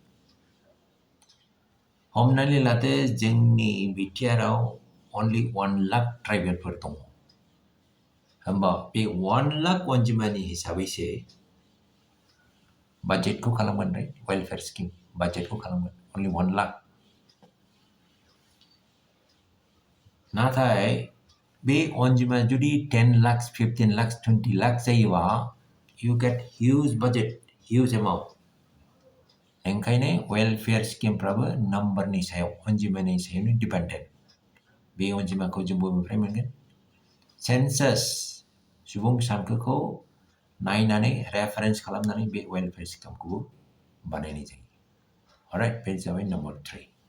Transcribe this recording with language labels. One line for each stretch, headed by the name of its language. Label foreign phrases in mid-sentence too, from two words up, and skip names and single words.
Bodo: हमनानै लादो जोंनि बिटिआरआव only 1 लाख ट्राइबेलफोर दङ होमबा बे 1 लाख अनजिमानि हिसाबैसो बाजेटखौ खालामगोन राइट
English: welfare scheme budgetkhou
Bodo: खालामगोन only 1 लाख नाथाय बे अनजिमाया जुदि 10 lakhs 15 lakhs 20 lakhs जायोबा
English: you get huge budget huge amount
Bodo: ओंखायनो
English: welfare schemefrabo
Bodo: नम्बरनि सायाव अनजिमानि सायावनो डिपेन्डेन्ट बे अनजिमाखौ जों बबेनिफ्राय मोनगोन सेन्सास सुबुं सानखोखौ नायनानै रेफारेन्स खालामनानै बे
English: welfare schemekhoubo
Bodo: बानायनाय जायो अलराइट बे जाबाय नम्बर 3